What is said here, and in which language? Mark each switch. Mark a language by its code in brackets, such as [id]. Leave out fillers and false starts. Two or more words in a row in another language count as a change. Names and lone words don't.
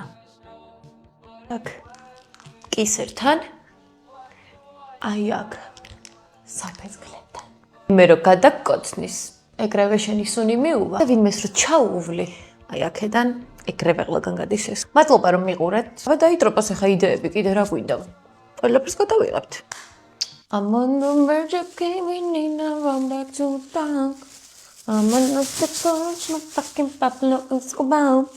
[ka] აქ კისერთან აი აქ საფეცქლებთან. მე რო გადაგკოცნის, ეგრევე შენი სუნი მიუვა და ვინმეს რო ჩაუვლი, აი აქედან ეგრევე ყველგან გადის ეს. მადლობა რომ მიყურეთ. აბა დაიტროპოს ახლა იდეები, კიდე რა გვინდა? ყველაფერს გადავიღებთ. [en] I'm on the verge of giving in a run back to the bank. I'm on the step so much, no fucking Pablo Escobar.